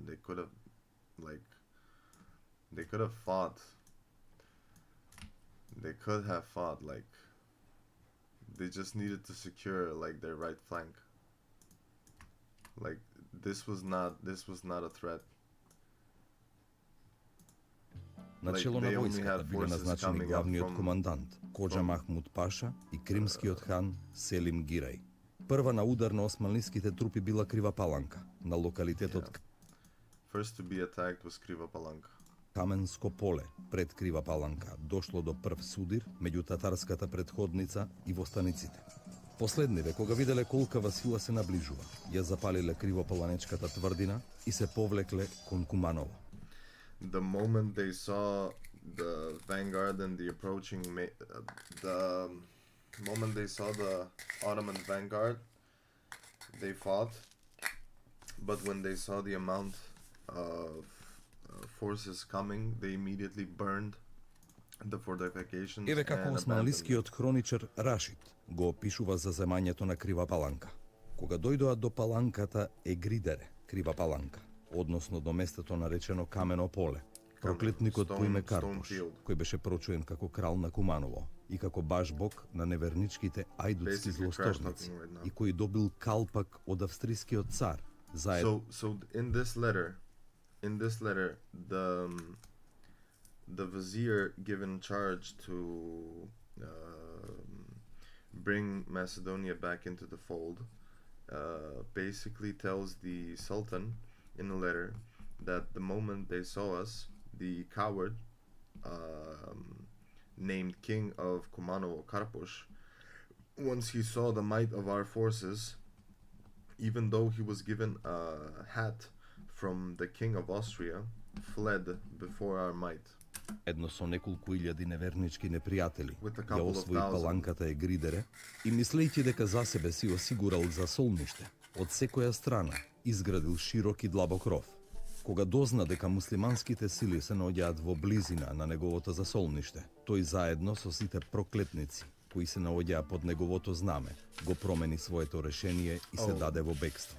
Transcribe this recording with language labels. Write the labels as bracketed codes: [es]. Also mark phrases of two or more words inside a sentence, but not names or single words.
[en] They could have, they could have fought. They could have fought. Like they just needed to secure their right flank. Like this was not a threat. [mk] Начело на војската биле назначени главниот командант Коџа Махмуд Паша и кримскиот хан Селим Гирај. Прва на удар на османлиските трупи била Крива Паланка, на локалитетот [en] First to be attacked was Kriva Palanka. [mk] Каменско поле пред Крива Паланка дошло до прв судир меѓу татарската претходница и востаниците. Последниве, кога виделе колкава сила се наближува, ја запалиле кривопаланечката тврдина и се повлекле кон Куманово. [en] The moment they saw the vanguard and the approaching, the moment they saw the Ottoman vanguard, they fought. But when they saw the amount of forces coming, they immediately burned the fortifications. [mk] Еве како османлискиот хроничар Рашид го опишува за земањето на Крива Паланка. Кога дојдоа до паланката Егридере, Крива Паланка, односно до местото наречено Камено поле, проклетникот по име Карпош, кој беше прочуен како крал на Куманово и како баш бог на неверничките ајдутски злосторници и кој добил калпак од австрискиот цар. [en] So in this letter, the vizier given charge to bring Macedonia back into the fold basically tells the Sultan in a letter that the moment they saw us, the coward named King of Kumanovo, Karposh, once he saw the might of our forces, even though he was given a hat from the King of Austria, fled before our might. [mk] Едно со неколку илјади невернички непријатели ја освои паланката Егридере и мислејќи дека за себе си осигурал засолниште од секоја страна, изградил широк и длабок ров, Кога дозна дека муслиманските сили се наоѓаат во близина на неговото засолниште, тој заедно со сите проклетници кои се наоѓаа под неговото знаме, го промени своето решение и се даде во бегство.